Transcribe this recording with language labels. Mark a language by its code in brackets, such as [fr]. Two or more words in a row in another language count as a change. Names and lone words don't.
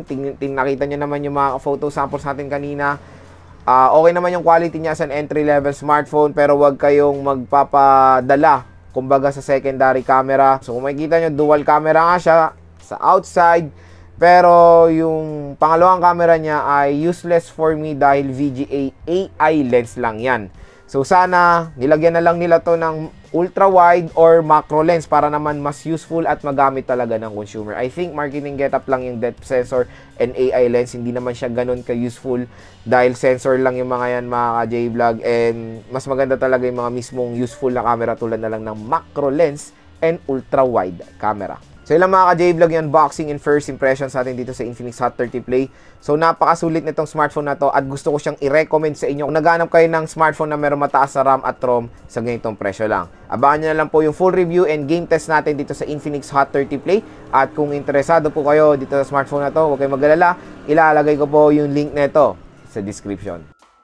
[tl] Nakita niyo naman yung mga photo samples natin kanina. Okay naman yung quality niya sa [en] entry level smartphone, [tl] pero wag kayong magpapadala kumbaga sa [en] secondary camera. [tl] So kung makikita niyo, [en] dual camera [tl] nga siya sa outside. Pero yung pangalawang camera niya ay [en] useless for me [tl] dahil [en] VGA AI lens [tl] lang yan. So sana nilagyan na lang nila to ng [en] ultra wide or macro lens [tl] para naman mas useful at magamit talaga ng consumer. [en] I think marketing getup [tl] lang yung [en] depth sensor and AI lens. [tl] Hindi naman siya ganun ka-useful dahil sensor lang yung mga yan, mga ka-J-Vlog. And mas maganda talaga yung mga mismong useful na camera tulad na lang ng [en] macro lens and ultra wide camera. [tl] So ilang mga ka-J-Vlog yung [en] unboxing and first impressions [tl] natin dito sa Infinix Hot 30 Play. So napakasulit nitong smartphone na to at gusto ko siyang i-recommend sa inyo kung naghanap kayo ng smartphone na meron mataas sa RAM at ROM sa ganitong presyo lang. Abangan nyo na lang po yung [en] full review and game test [tl] natin dito sa Infinix Hot 30 Play. At kung interesado po kayo dito sa smartphone na to, huwag kayong mag-alala, ilalagay ko po yung link nito sa description.